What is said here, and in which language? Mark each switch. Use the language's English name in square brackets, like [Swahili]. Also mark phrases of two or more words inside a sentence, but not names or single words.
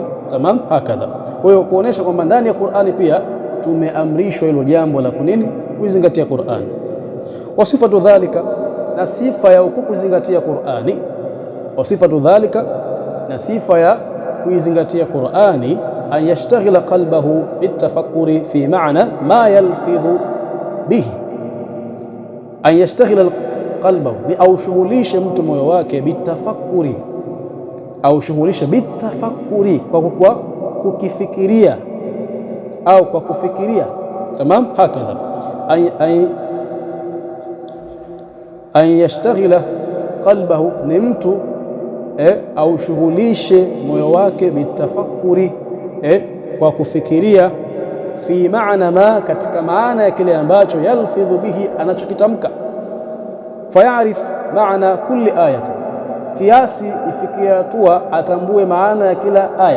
[Arabic] تمام، هكذا. [Swahili] Kwa hiyo kuonesha kwamba ndani ya Qur'ani pia tumeamrishwa hilo jambo la kunini, kuzingatia Qur'an. [Arabic] وصفة ذلك, [Swahili] na sifa ya kuzingatia Qur'ani, [Arabic] وصفة ذلك, [Swahili] na sifa ya kuzingatia Qur'ani, [Arabic] أن يشتغل قلبه بالتفكر في معنى ما يلفظ به، أن يشتغل قلبه, [Swahili] ni aushughulishe mtu moyo wake, bitafakuri, aushughulishe bitafakuri, kwa kukifikiria au kwa kufikiria. [Arabic] تمام، هكذا، أن يشتغل قلبه, [Swahili] ni mtu aushughulishe moyo wake, bitafakuri, kwa kufikiria, [Arabic] في معنى ما, [Swahili] katika maana ya kile ambacho, [Arabic] يلفظ به, [Swahili] anachokitamka, [Arabic] فيعرف معنى كل آية, [Swahili] kiasi ifikia hatua atambue maana ya kila aya.